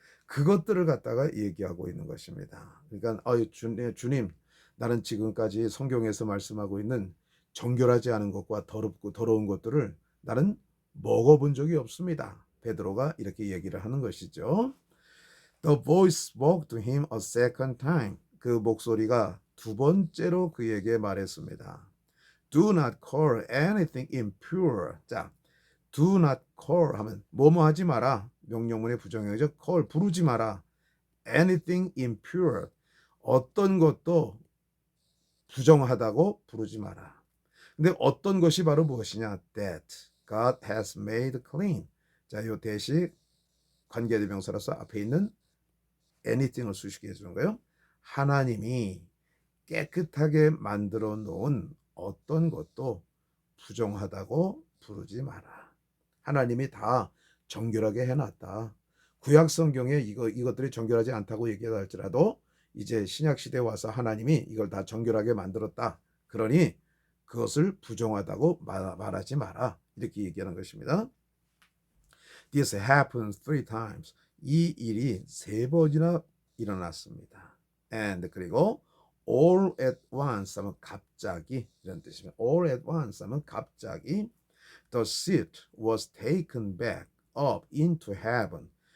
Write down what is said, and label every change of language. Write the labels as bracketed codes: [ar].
[ko] 그것들을 갖다가 얘기하고 있는 것입니다. 그러니까 주님, 나는 지금까지 성경에서 말씀하고 있는 정결하지 않은 것과 더럽고 더러운 것들을 나는 먹어본 적이 없습니다. 베드로가 이렇게 얘기를 하는 것이죠. [en] The voice spoke to him a second time. [ko] 그 목소리가 두 번째로 그에게 말했습니다. [en] Do not call anything impure. [ko] 자, [en] do not call [ko] 하면 뭐뭐 하지 마라. 명령문의 부정형이죠. call 부르지 마라. [en] anything impure. [ko] 어떤 것도 부정하다고 부르지 마라. 근데 어떤 것이 바로 무엇이냐? [en] That God has made clean. [ko] 자, 요 대시 관계대명사로서 앞에 있는 anything을 수식해 주는 거예요. 하나님이 깨끗하게 만들어 놓은 어떤 것도 부정하다고 부르지 마라. 하나님이 다 정결하게 해놨다. 구약 성경에 이것들이 정결하지 않다고 얘기하다 할지라도 이제 신약 시대에 와서 하나님이 이걸 다 정결하게 만들었다. 그러니 그것을 부정하다고 말하지 마라. 이렇게 얘기하는 것입니다. [en] This happened 3 times. [ko] 이 일이 3번이나 일어났습니다. And 그리고 [en] all at once [ko] 하면 갑자기 이런 뜻입니다. [en] all at once [ko] 하면 갑자기 [en] the seat was taken back up into heaven.